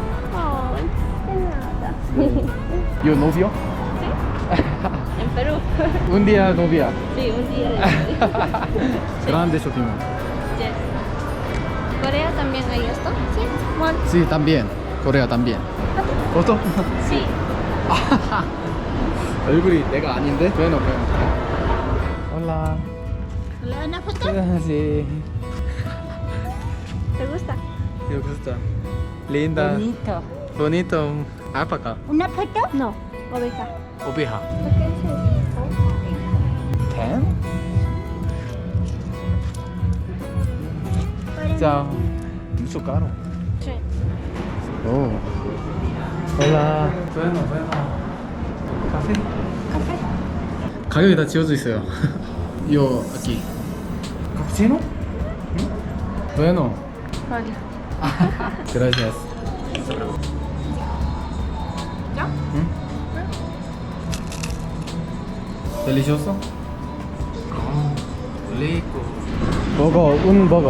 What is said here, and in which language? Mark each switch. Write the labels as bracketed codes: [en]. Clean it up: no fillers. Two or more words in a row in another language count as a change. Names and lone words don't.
[es] Ay, de nada. ¿Yo novio? En Perú. Un día novia. Sí, un día de Grande shopping. Yes. ¿Corea también hay esto? Sí. Bueno, Sí, también. Corea también. ¿Otro? sí. [ko] 얼굴이 내가 아닌데? [es] bueno, bueno. Hola. ¿Le una foto? Sí. ¿Te gusta? Me gusta. Linda. Bonito. Bonito. Alpaca. ¿Una foto? No, oveja. Oveja. ¿Qué es eso? 10? Chao. Mucho caro. Sí. Oh. Hola. Bueno, bueno. [ko] 카페? [es] ¿Café? [ko] 가격이 다 지워져 있어요. [es] 요 aquí. ¿Cappuccino? Bueno. Vale. Gracias. ¿Ya? ¿Mm? ¿Delicioso? Rico. Burger, un burger.